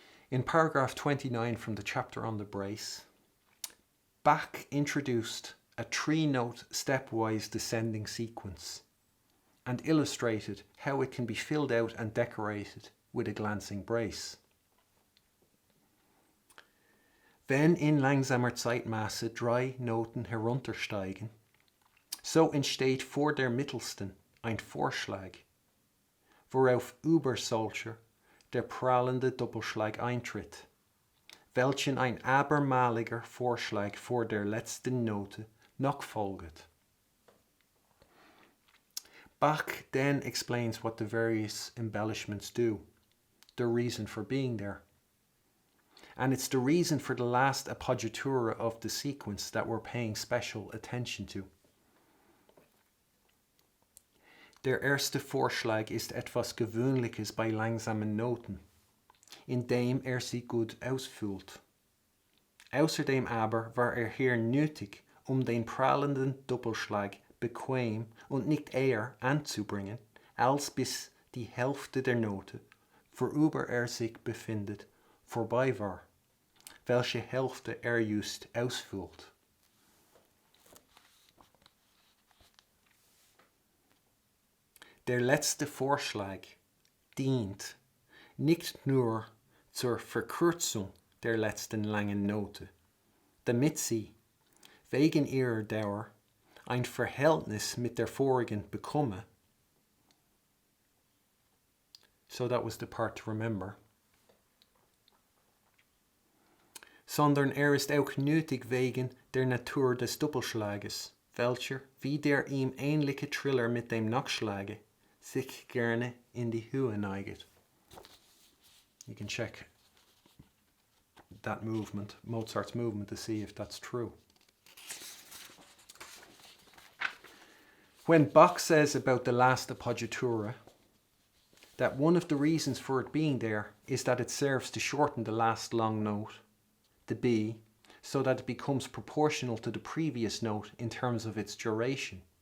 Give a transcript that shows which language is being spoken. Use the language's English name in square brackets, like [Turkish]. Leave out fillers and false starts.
[English] In paragraph 29 from the chapter on the brace, Bach introduced a 3-note stepwise descending sequence and illustrated how it can be filled out and decorated with a glancing brace. [German] Wenn in langsamer Zeitmasse 3 Noten heruntersteigen, so entsteht vor der mittelsten ein Vorschlag, worauf über solcher der prallende Doppelschlag eintritt, welchen ein abermaliger Vorschlag vor der letzten Note noch folgt. [English] Bach then explains what the various embellishments do, the reason for being there. And it's the reason for the last appoggiatura of the sequence that we're paying special attention to. [German] Der erste Vorschlag ist etwas Gewöhnliches bei langsamen Noten, indem sie gut ausfüllt. Außerdem aber war hier nötig, den prallenden Doppelschlag bequem und nicht eher anzubringen, als bis die Hälfte der Note, worüber sich befindet, vorbei war, welche Hälfte just ausfüllt. Der letzte Vorschlag dient nicht nur zur Verkürzung der letzten langen Note, damit sie, wegen ihrer Dauer, ein Verhältnis mit der vorigen bekomme. [English] So that was the part to remember. [German] Sondern ist auch nötig wegen der Natur des Doppelschlages, welcher, wie der ihm ähnliche Triller mit dem Nachschlage, sich gerne in die Höhe neigt. [English] You can check that movement, Mozart's movement, to see if that's true. When Bach says about the last appoggiatura that one of the reasons for it being there is that it serves to shorten the last long note, the B, so that it becomes proportional to the previous note in terms of its duration.